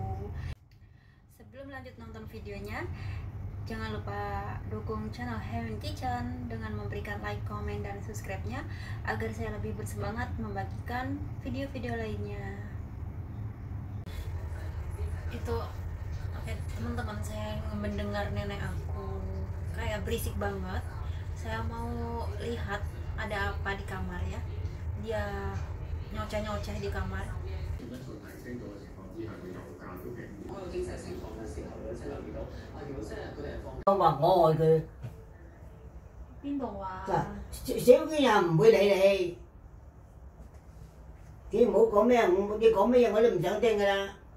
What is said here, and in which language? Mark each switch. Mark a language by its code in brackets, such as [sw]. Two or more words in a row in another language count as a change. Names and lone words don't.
[id] Sebelum lanjut nonton videonya, jangan lupa dukung channel Handwin Kitchen dengan memberikan like, komen, dan subscribe-nya agar saya lebih bersemangat membagikan video-video lainnya. Itu oke teman-teman, saya mendengar nenek aku kayak berisik banget. Saya mau lihat ada apa di kamar ya. Dia nyoceh-nyoceh di kamar. [yue] 我話我愛佢，邊度啊？小娟又唔會理你，你唔好講咩，你講咩嘢我都唔想聽㗎啦。